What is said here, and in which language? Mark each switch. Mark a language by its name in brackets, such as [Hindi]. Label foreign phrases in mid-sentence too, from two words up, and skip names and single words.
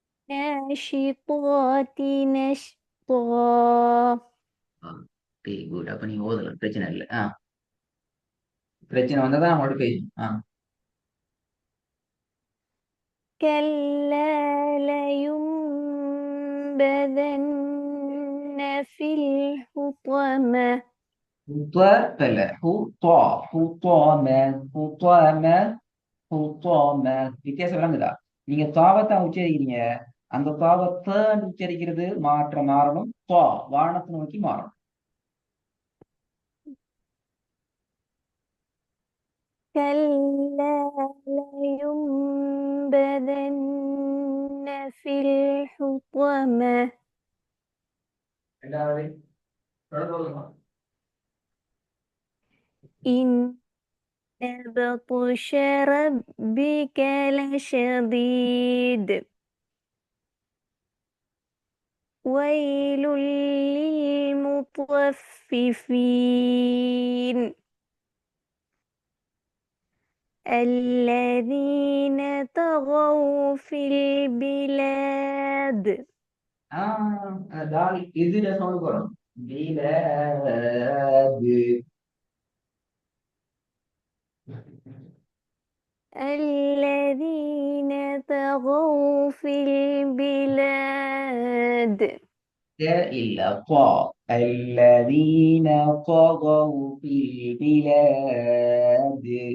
[Arabic] والناشطات نشطا [English] okay good. [Tamil] அப்ப நீங்க ஓதலாம், பிரச்சனை இல்லை. பிரச்சனை வந்தாதான் அவங்களோட பேசும். [Arabic] كلا لينبذن في الحطمة [Tamil] இல்ல, [Arabic] حطمة، حطمة، حطمة. [Tamil] வித்தியாசம் விளங்குதா? நீங்க தாவத்தான் உச்சரிக்கிறீங்க. அந்த தாவத்தை உச்சரிக்கிறது மாறணும். வானத்தை நோக்கி மாறணும். [Arabic] كلا لينبذن في الحطمة [Tamil] ரெண்டாவது தொடர்ந்து போதுமா? [Arabic] إن بطش ربك لشديد ويل للمطففين الذين طغوا في البلاد [Tamil] தால் இதுல சவுண்ட் வரும். பிலாது. [Arabic] الذين طغوا في البلاد இல்ல, الذين طغوا في البلاد.